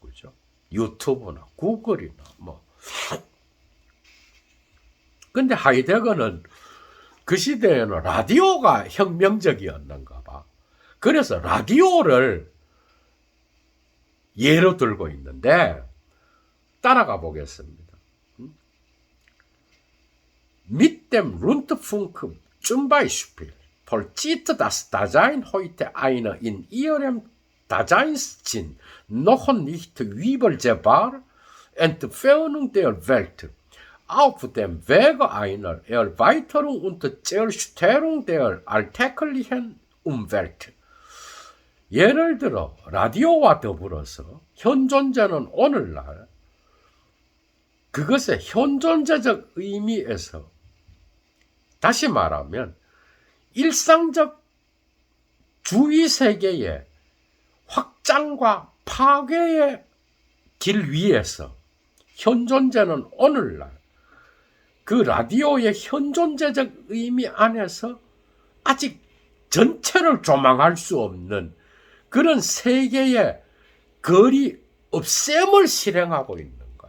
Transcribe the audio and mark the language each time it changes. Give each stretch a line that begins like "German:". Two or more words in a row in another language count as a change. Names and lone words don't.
Korean: 그죠? 유튜브나 구글이나 뭐. 근데 하이데거는 그 시대에는 라디오가 혁명적이었는가 봐. 그래서 라디오를 예로 들고 있는데 따라가 보겠습니다.
German: Mit dem Rundfunk zum Beispiel vollzieht das Dasein heute einer in ihrem Daseinssinn noch nicht übersehbar Entfernung der Welt auf dem Wege einer Erweiterung und Zerstörung der alltäglichen Umwelt.
Korean: 예를 들어 라디오와 더불어서 현존자는 오늘날 그것의 현존자적 의미에서 다시 말하면 일상적 주위 세계의 확장과 파괴의 길 위에서 현존자는 오늘날 그 라디오의 현존자적 의미 안에서 아직 전체를 조망할 수 없는 그런 세계의 거리 없앰을 실행하고 있는 거예요.